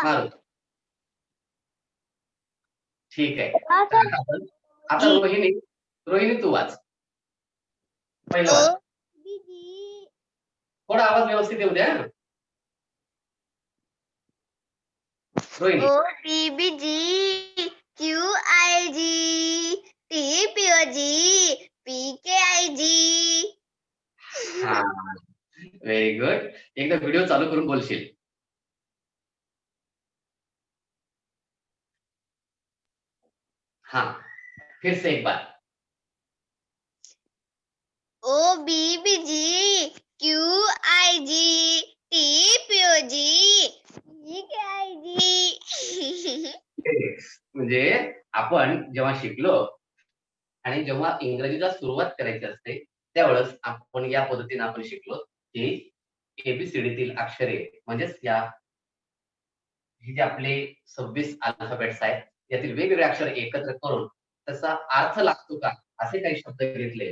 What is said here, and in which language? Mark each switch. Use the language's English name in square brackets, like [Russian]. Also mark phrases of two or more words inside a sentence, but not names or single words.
[Marathi] महारुद्र, ठीक आहे. तर आता रोहिणी तू वाच. पहिलं वाच. थोडा आवाज व्यवस्थित येऊ द्या. रोहिणी. [English] O P B G Q I G T P O G P K I G. हा, very good. [Marathi] एकदा व्हिडिओ चालू करून बोलशील. [Hindi] हाँ, फिर से एक बार. [English] O B B G Q I G T P O G P K I G. [Marathi] म्हणजे आपण जेव्हा शिकलो आणि जेव्हा इंग्रजीला सुरुवात करायची असते त्यावेळेस आपण या पद्धतीने आपण शिकलो की एबीसीडीतील अक्षरे म्हणजेच हे जे आपले 26 अल्फाबेट्स आहेत यातील वेगवेगळे अक्षर एकत्र करून त्याचा अर्थ लागतो का असे काही शब्द घेतले.